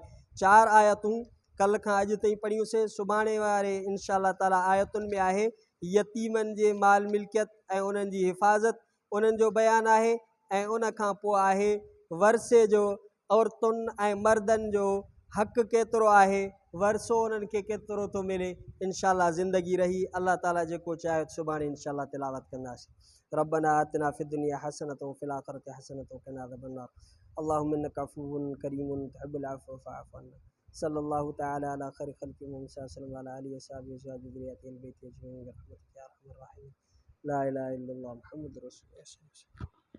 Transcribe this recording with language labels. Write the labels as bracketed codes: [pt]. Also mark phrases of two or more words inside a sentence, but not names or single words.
[sd] 4 आयतूं कल्ह खां अॼु ताईं पढ़ियूंसीं। सुभाणे वारे [ar] إن شاء الله تعالى [sd] आयतुनि में आहे यतीमनि जे माल मिल्कियत ऐं उन्हनि जी हिफ़ाज़त, उन्हनि जो बयानु आहे। ऐं उन खां पोइ आहे वरसे जो, औरतुनि ऐं मर्दनि जो हक़ केतिरो आहे, वरसो उन्हनि खे केतिरो थो मिले। [ar] إن شاء الله [sd] ज़िंदगी रही अल्लाह ताला जेको चाहे सुभाणे [ar] إن شاء الله [sd] तिलावत कंदासीं। [ar] ربنا آتنا في الدنيا حسنة وفي الآخرة حسنة وقنا عذاب النار. اللهم إنك عفو كريم تحب العفو فاعف عنا. صلى الله تعالى على خير خلقه محمد صلى الله وعلى آله وصحبه وذريته أهل بيته أجمعين برحمتك يا أرحم الراحمين. لا إله إلا الله محمد رسول الله.